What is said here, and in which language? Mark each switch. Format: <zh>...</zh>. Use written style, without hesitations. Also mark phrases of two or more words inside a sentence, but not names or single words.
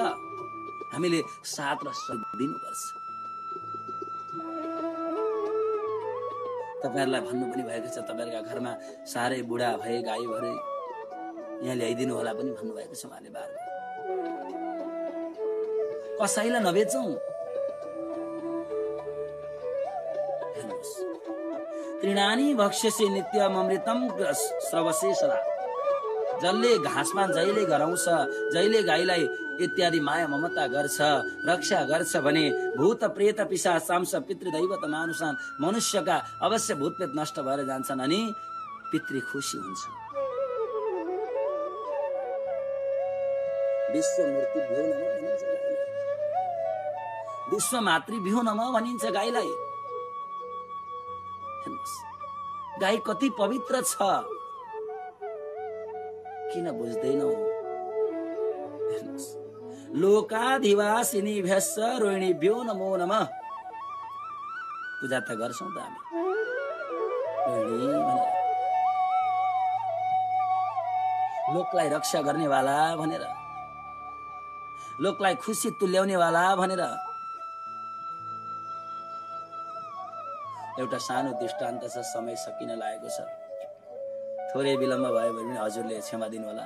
<ne>हामीले साथ र सहयोग दिनुपर्छ। तपाईहरुलाई भन्नु पनि भएको छ, तपाईहरुका घरमा साह्रै बुढा भए, गाई भरे यहाँ ल्याइदिनु होला पनि भन्नुभएको छ उहाँले बारबार। कसैलाई नबेचौं।</ne> <sa>तृणानी भक्ष्यसे नित्यमृतम श्रवसे सदा।</sa> <ne>जसले घाँसमा जहिले गराउँछ, जहिले गाईलाई इत्यादि माया ममता गर्छ, रक्षा गर्छ भने</ne> <sa>भूत प्रेत पिशाच साम्स पितृदैवत मानुषान,</sa> <ne>मनुष्यका अवश्य भूतप्रेत नष्ट भएर जान्छन् अनि पितृ खुसी हुन्छ।</ne> <sa>विश्व मूर्ति भ्यो नमः</sa> <ne>भनिन्छ गाईलाई।</ne> <sa>विश्व मातृ भ्यो नमः</sa> <ne>भनिन्छ गाईलाई। गाई कति पवित्र छ, किन बुझ्दैनौ?</ne> <sa>लोकाधिवासिनीभ्यश्च रोहिणीभ्यो नमो नमः।</sa> <ne>पूजा त गर्छौं त हामी रोहिणी भनेर, लोकलाई रक्षा गर्नेवाला भनेर, लोकलाई खुसी तुल्याउनेवाला भनेर। एउटा सानो दृष्टान्त छ, समय सकिन लागेको छ, थोरै विलम्ब भयो भने हजुरले क्षमा दिनु होला।</ne>